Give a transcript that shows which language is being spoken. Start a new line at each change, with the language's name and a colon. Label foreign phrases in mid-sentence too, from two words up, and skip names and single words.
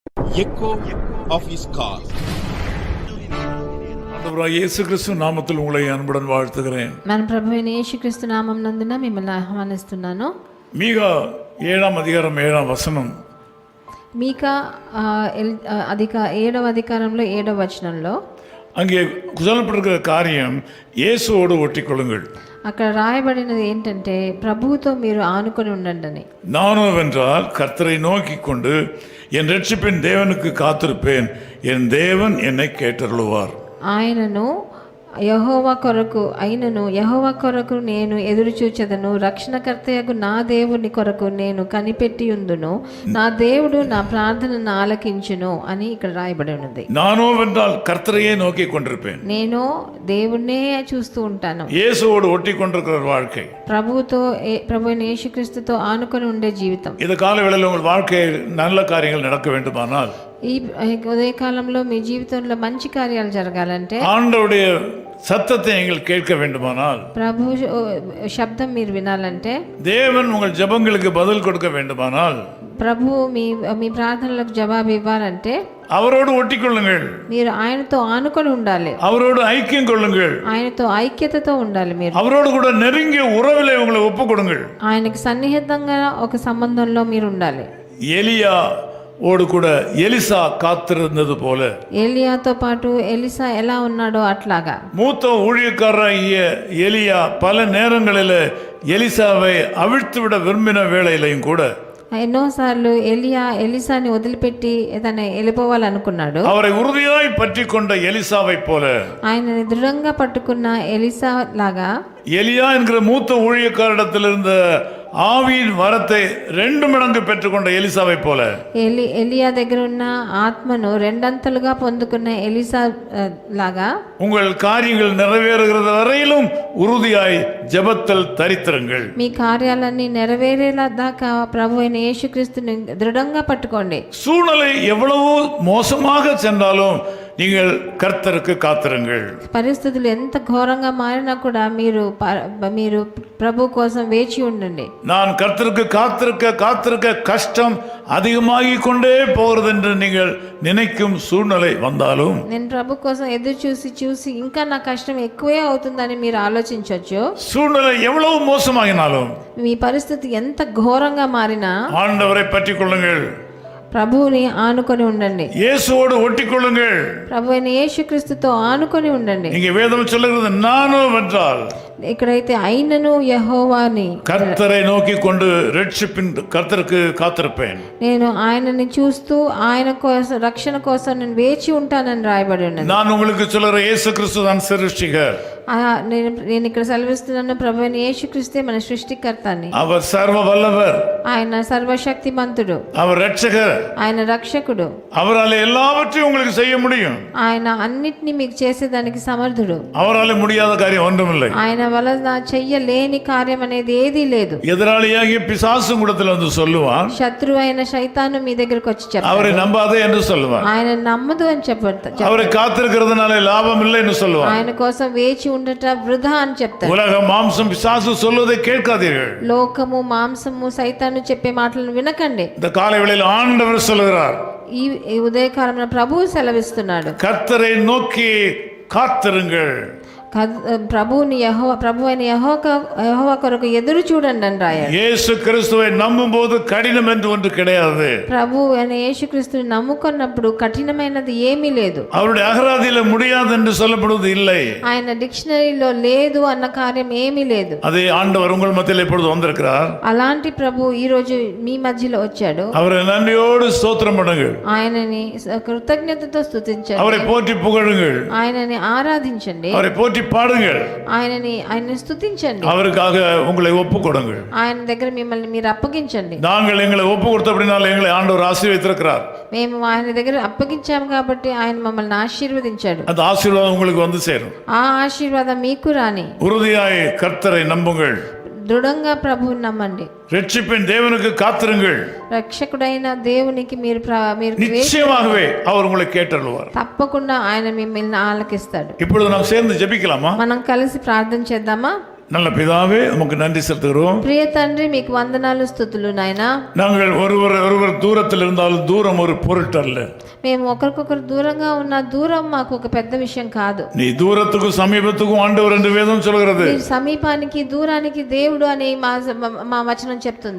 English: echo of his call.
Tamil: இயேசு கிறிஸ்து நாமத்தில் உங்களை அன்புடன் வாழ்த்துகிறேன்.
Telugu: మన ప్రభువైన యేసుక్రీస్తు నామం నందున మిమ్మల్ని ఆహ్వానిస్తున్నాను. మీకా 7వ అధ్యాయం 7వ వచనం. మీకా 7వ అధికారంలో 7వ వచనంలో
Tamil: அங்கே சொல்லப்பட்டிருக்கிற காரியம் இயேசுவோடு ஒட்டிக்கொள்ளுங்கள்.
Telugu: అక్కడ రాయబడినది ఏంటంటే ప్రభువుతో మీరు ఆనుకొని ఉండండి అని.
Tamil: நானோவென்றால் கர்த்தரை நோக்கி கொண்டு என் ரட்சிப்பின் தேவனுக்கு காத்திருப்பேன், என் தேவன் என்னை கேட்டருளுவார்.
Telugu: ఆయనను యెహోవా కొరకు నేను ఎదురు చూచెదను, రక్షణకర్తయగు నా దేవుని కొరకు నేను కనిపెట్టి ఉందును, నా దేవుడు నా ప్రార్థనను ఆలకించును అని ఇక్కడ రాయబడి ఉన్నది.
Tamil: நானோவென்றால் கர்த்தரையே நோக்கி கொண்டிருப்பேன்.
Telugu: నేను దేవుణ్ణే చూస్తూ ఉంటాను.
Tamil: இயேசுவோடு ஒட்டி கொண்டிருக்கிற வாழ்க்கை,
Telugu: ప్రభువైన యేసుక్రీస్తుతో ఆనుకొని ఉండే జీవితం.
Tamil: இந்த காலவேளையில் உங்கள் வாழ்க்கையில் நல்ல காரியங்கள் நடக்க வேண்டுமானால்,
Telugu: ఈ ఉదయకాలంలో మీ జీవితంలో మంచి కార్యాలు జరగాలంటే,
Tamil: ஆண்டவருடைய சத்தத்தை நீங்கள் கேட்க வேண்டுமானால்,
Telugu: ప్రభు శబ్దం మీరు వినాలంటే,
Tamil: தேவன் உங்கள் ஜெபங்களுக்கு பதில் கொடுக்க வேண்டுமானால்,
Telugu: ప్రభు మీ ప్రార్థనలకు జవాబు ఇవ్వాలంటే
Tamil: அவரோடு ஒட்டிக்கொள்ளுங்கள்,
Telugu: మీరు ఆయనతో ఆనుకొని ఉండాలి,
Tamil: அவரோடு ஐக்கியம் கொள்ளுங்கள்,
Telugu: ఆయనతో ఐక్యతతో ఉండాలి. మీరు
Tamil: அவரோடு கூட நெருங்கிய உறவிலே உங்களை ஒப்புக் கொடுங்கள்.
Telugu: ఆయనకి సన్నిహితంగా ఒక సంబంధంలో మీరు ఉండాలి.
Tamil: எலியா ஓடு கூட எலிசா காத்திருந்தது போல,
Telugu: ఏలియాతో పాటు ఎలీషా ఎలా ఉన్నాడో అట్లాగా
Tamil: மூத்த ஊழியக்காரராகிய எலியா பல நேரங்களில் எலிசாவை அவிழ்த்து விட விரும்பின வேளையிலையும் கூட
Telugu: ఎన్నోసార్లు ఎలీషాని వదిలిపెట్టి ఏదైనా వెళ్ళిపోవాలనుకున్నాడు.
Tamil: அவரை உறுதியாய் பற்றி கொண்ட எலிசாவை போல,
Telugu: ఆయనని దృఢంగా పట్టుకున్న ఎలీషా లాగా,
Tamil: எலியா என்கிற மூத்த ஊழியக்காரிடத்தில் இருந்த ஆவியின் வரத்தை 2 மடங்கு பெற்றுக்கொண்ட எலிசாவை போல,
Telugu: ఎలియా దగ్గర ఉన్న ఆత్మను రెండంతలుగా పొందుకున్న ఎలీషా లాగా,
Tamil: உங்கள் காரியங்கள் நிறைவேறுகிறது வரையிலும் உறுதியாய் ஜெபத்தில் தரித்திருங்கள்.
Telugu: మీ కార్యాలన్నీ నెరవేరేలా దాకా ప్రభు అయిన యేసుక్రీస్తుని దృఢంగా పట్టుకోండి.
Tamil: சூழ்நிலை எவ்வளவோ மோசமாக சென்றாலும் நீங்கள் கர்த்தருக்கு காத்திருங்கள்.
Telugu: పరిస్థితులు ఎంత ఘోరంగా మారినా కూడా మీరు ప్రభు కోసం వేచి ఉండండి.
Tamil: நான் கர்த்தருக்கு காத்திருக்க கஷ்டம் அதிகமாகி கொண்டே போகிறது என்று நீங்கள் நினைக்கும் சூழ்நிலை வந்தாலும்,
Telugu: నేను ప్రభు కోసం ఎదురు చూసి ఇంకా నా కష్టం ఎక్కువే అవుతుందని మీరు ఆలోచించవచ్చు.
Tamil: சூழ்நிலை எவ்வளவு மோசமாகினாலும்,
Telugu: మీ పరిస్థితి ఎంత ఘోరంగా మారినా
Tamil: ஆண்டவரை பற்றிக் கொள்ளுங்கள்,
Telugu: ప్రభువుని ఆనుకొని ఉండండి,
Tamil: இயேசுவோடு ஒட்டிக்கொள்ளுங்கள்.
Telugu: ప్రభు అయిన యేసుక్రీస్తుతో ఆనుకొని ఉండండి.
Tamil: இங்கே வேதம் சொல்லுகிறது நானோவென்றால்,
Telugu: ఇక్కడైతే అయినను యెహోవాని,
Tamil: கர்த்தரை நோக்கி கொண்டு ரட்சிப்பின் கர்த்தருக்கு காத்திருப்பேன்.
Telugu: నేను ఆయనని చూస్తూ ఆయన కోసం రక్షణ కోసం నేను వేచి ఉంటానని రాయబడి ఉన్నది.
Tamil: நான் உங்களுக்கு சொல்லுற இயேசு கிறிஸ்து தான் சிருஷ்டிகர்.
Telugu: నేను ఇక్కడ సెలవిస్తున్నాను, ప్రభు అయిన యేసుక్రీస్తే మన సృష్టికర్త అని.
Tamil: அவர் சர்வ வல்லவர்,
Telugu: ఆయన సర్వశక్తిమంతుడు,
Tamil: அவர் ரட்சகர்,
Telugu: ఆయన రక్షకుడు,
Tamil: அவரால் எல்லாவற்றையும் உங்களுக்கு செய்ய முடியும்.
Telugu: ఆయన అన్నిటినీ మీకు చేసేదానికి సమర్థుడు.
Tamil: அவரால் முடியாத காரியம் ஒன்றுமில்லை.
Telugu: ఆయన వలన చెయ్యలేని కార్యం అనేది ఏదీ లేదు.
Tamil: எதிராளியாகிய பிசாசும் கூடத்தில் வந்து சொல்லுவான்,
Telugu: శత్రువు అయిన శైతాను మీ దగ్గరకు వచ్చి చెప్తాడు,
Tamil: அவரை நம்பாதே என்று சொல்லுவான்,
Telugu: ఆయన నమ్మదు అని చెప్పాడు,
Tamil: அவரை காத்திருக்கிறதுனால லாபம் இல்லை என்று சொல்லுவான்,
Telugu: ఆయన కోసం వేచి ఉండట వృధా అని చెప్తాడు.
Tamil: உலக மாம்சம் பிசாசு சொல்வதை கேட்காதீர்கள்.
Telugu: లోకము మాంసము సైతాను చెప్పే మాటలను వినకండి.
Tamil: இந்த காலை வேளையில் ஆண்டவர் சொல்லுகிறார்,
Telugu: ఈ ఉదయకాలంలో ప్రభువు సెలవిస్తున్నాడు,
Tamil: கர்த்தரை நோக்கி காத்திருங்கள்.
Telugu: ప్రభు అయిన యెహోవా కొరకు ఎదురు చూడండి అని రాయాలి.
Tamil: இயேசு கிறிஸ்துவை நம்பும் போது கடினம் என்று ஒன்று கிடையாது.
Telugu: ప్రభు అయిన యేసుక్రీస్తుని నమ్ముకున్నప్పుడు కఠినమైనది ఏమీ లేదు.
Tamil: அவருடைய அகராதியில முடியாது என்று சொல்லப்படுவது இல்லை.
Telugu: ఆయన డిక్షనరీలో లేదు అన్న కార్యం ఏమీ లేదు.
Tamil: அதே ஆண்டவர் உங்கள் மத்தியில் இப்பொழுது வந்திருக்கிறார்.
Telugu: అలాంటి ప్రభు ఈ రోజు మీ మధ్యలో వచ్చాడు.
Tamil: அவரை நன்றியோடு ஸ்தோத்திரம் பண்ணுங்கள்,
Telugu: ఆయనని కృతజ్ఞతతో స్తుతించండి,
Tamil: அவரை போற்றி புகழுங்கள்,
Telugu: ఆయనని ఆరాధించండి,
Tamil: அவரை போற்றி பாடுங்கள்,
Telugu: ఆయనని స్తుతించండి,
Tamil: அவருக்காக உங்களை ஒப்பு கொடுங்கள்.
Telugu: ఆయన దగ్గర మిమ్మల్ని మీరు అప్పగించండి.
Tamil: நாங்கள் எங்களை ஒப்பு கொடுத்தபடினால எங்களை ஆண்டவர் ஆசீர்வதித்திருக்கிறார்.
Telugu: మేము ఆయన దగ్గర అప్పగించాము కాబట్టి ఆయన మమ్మల్ని ఆశీర్వదించాడు.
Tamil: அந்த ஆசீர்வாதம் உங்களுக்கு வந்து சேரும்.
Telugu: ఆ ఆశీర్వాదం మీకు రాని.
Tamil: உறுதியாய் கர்த்தரை நம்புங்கள்,
Telugu: దృఢంగా ప్రభువుని నమ్మండి,
Tamil: ரட்சிப்பின் தேவனுக்கு காத்திருங்கள்.
Telugu: రక్షకుడైన దేవునికి మీరు
Tamil: நிச்சயமாகவே அவர் உங்களை கேட்டருள்வார்.
Telugu: తప్పకుండా ఆయన మిమ్మల్ని ఆలకిస్తాడు.
Tamil: இப்பொழுது நாம் சேர்ந்து ஜெபிக்கலாமா?
Telugu: మనం కలిసి ప్రార్థన చేద్దామా?
Tamil: நல்ல பிதாவே உமக்கு நன்றி செலுத்துகிறோம்.
Telugu: ప్రియ తండ్రి మీకు వందనాలు స్తుతులు నాయనా.
Tamil: நாங்கள் ஒருவர் தூரத்தில் இருந்தாலும் தூரம் ஒரு பொருட்டல்ல.
Telugu: మేము ఒకరికొకరు దూరంగా ఉన్న దూరం మాకు ఒక పెద్ద విషయం కాదు.
Tamil: நீ தூரத்துக்கும் சமீபத்துக்கும் ஆண்டவர் என்று வேதம் சொல்கிறது.
Telugu: మీరు సమీపానికి దూరానికి దేవుడు అని మా వచనం చెప్తుంది.